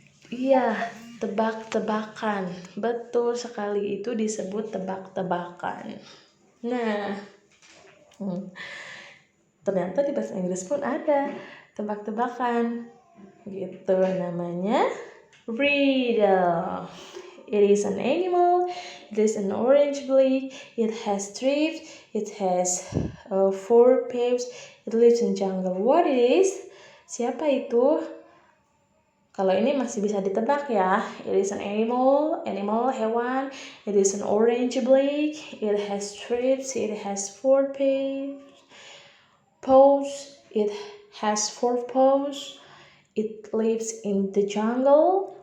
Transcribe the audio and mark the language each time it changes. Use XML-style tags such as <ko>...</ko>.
<id>Iya, tebak-tebakan. Betul sekali, itu disebut tebak-tebakan. Nah, ternyata di bahasa Inggris pun ada tebak-tebakan. Gitu, namanya riddle.</id> <en>It is an animal, it is an orange blade, it has stripes, it has 4 paws, it lives in jungle. What it is?</en> <id>Siapa itu? Kalau ini masih bisa ditebak ya.</id> <en>It is an animal,</en> <id>hewan.</id> <en>It is an orange blade. It has stripes. It has 4 paws. It has 4 paws. It lives in the jungle.</en>